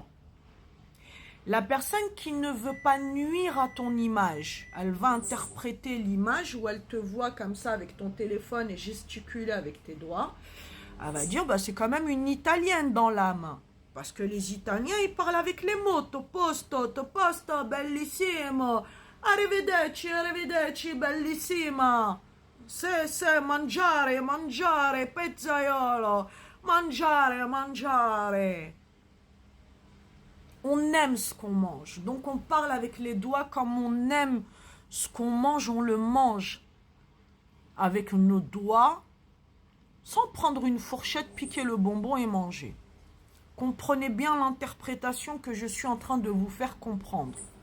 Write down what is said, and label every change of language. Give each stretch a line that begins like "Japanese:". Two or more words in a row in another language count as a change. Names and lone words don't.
French: La personne qui ne veut pas nuire à ton image, elle va interpréter l'image où elle te voit comme ça avec ton téléphone et gesticuler avec tes doigts. Elle va dire, bah, c'est quand même une Italienne dans l'âme. Parce que les Italiens, ils parlent avec les mots.
Italian: Toposto, bellissimo. Arrivederci, arrivederci, bellissima. Se, mangiare, mangiare, pizzaiolo. Mangiare, mangiare.
French: On aime ce qu'on mange. Donc on parle avec les doigts comme on aime ce qu'on mange, on le mange avec nos doigts, sans prendre une fourchette, piquer le bonbon et manger. Comprenez bien l'interprétation que je suis en train de vous faire comprendre.